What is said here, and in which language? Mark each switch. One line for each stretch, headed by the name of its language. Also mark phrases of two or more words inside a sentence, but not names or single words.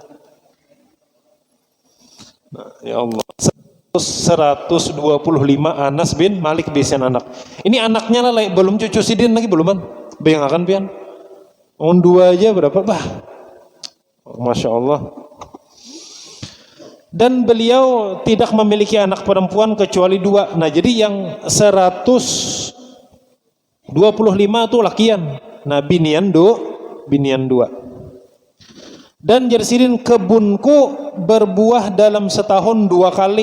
Banjar: Nah, ya Allah. 125 Anas bin Malik bisian anak. Ini anaknya lah, belum cucu sidin lagi belum kan? Bayangkan pian. On 2 aja berapa? Bah.
Arabic: Masya Allah.
Indonesian: Dan beliau tidak memiliki anak perempuan kecuali 2.
Banjar: Nah, jadi yang 125 itu lakian. Nah, binian 2. Dan jersidin kebunku berbuah dalam setahun 2 kali.